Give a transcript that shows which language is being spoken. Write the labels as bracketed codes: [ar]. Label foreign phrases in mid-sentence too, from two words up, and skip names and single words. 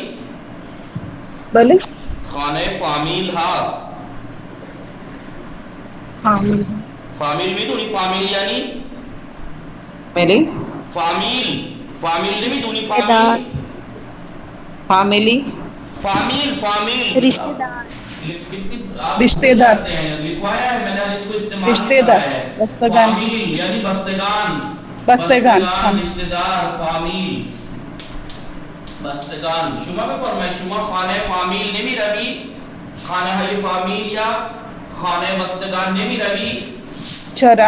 [fa] بله خانه فامیل ها. فامیل میدونی فامیل یعنی؟ میلی فامیل نمیدونی فامیلی [ur] رشتہ دار. رشتے دار. لکھوایا ہے میں نے اس کو استعمال رشتے دار. بستگان. [fa] فامیل یعنی بستگان. [ur] رشتے دار [fa] فامیل بستگان. شما بفرمایید شما خانه فامیل نمی روی؟ خانه های فامیل یا خانه بستگان نمی روی؟ چرا